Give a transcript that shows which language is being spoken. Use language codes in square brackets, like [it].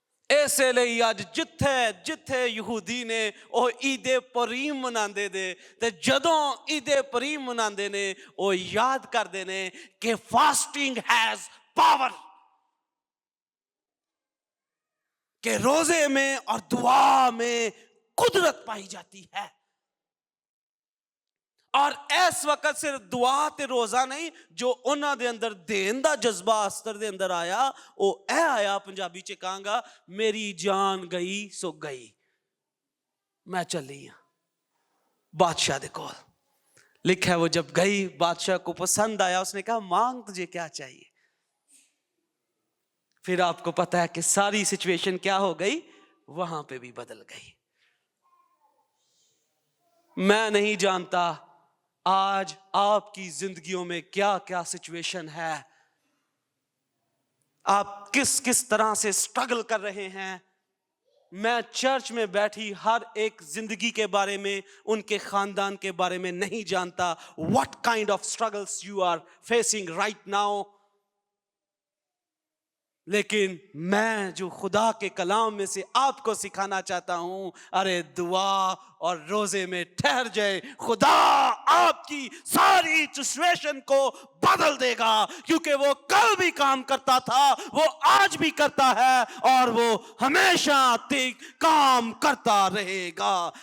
[pa] ایسے لئی اج جتھے یہودی نے وہ عید پریم مناندے دے تے جدوں عید پریم مناندے نے وہ یاد کردے نے کہ [en] fasting has power, [ur] کہ روزے میں اور دعا میں قدرت پائی جاتی ہے. [pa] اور اس وقت صرف دعا تے روزہ نہیں، جو انہاں دے اندر دین دا جذبہ استر دے اندر آیا او اے آیا، پنجابی چ کہاں گا میری جان گئی سو گئی، میں چلی ہوں بادشاہ دے کول. [ur] لکھا ہے وہ جب گئی بادشاہ کو پسند آیا، اس نے کہا مانگ تجھے کیا چاہیے. پھر آپ کو پتا ہے کہ ساری سچویشن کیا ہو گئی، وہاں پہ بھی بدل گئی. میں نہیں جانتا آج آپ کی زندگیوں میں کیا کیا سچویشن ہے، آپ کس طرح سے سٹرگل کر رہے ہیں. میں چرچ میں بیٹھی ہر ایک زندگی کے بارے میں، ان کے خاندان کے بارے میں نہیں جانتا. [en] what kind of struggles you are facing right now. [ur] لیکن میں جو خدا کے کلام میں سے آپ کو سکھانا چاہتا ہوں، ارے دعا اور روزے میں ٹھہر جائے، خدا آپ کی ساری سچویشن کو بدل دے گا. کیونکہ وہ کل بھی کام کرتا تھا، وہ آج بھی کرتا ہے، اور وہ ہمیشہ تک کام کرتا رہے گا.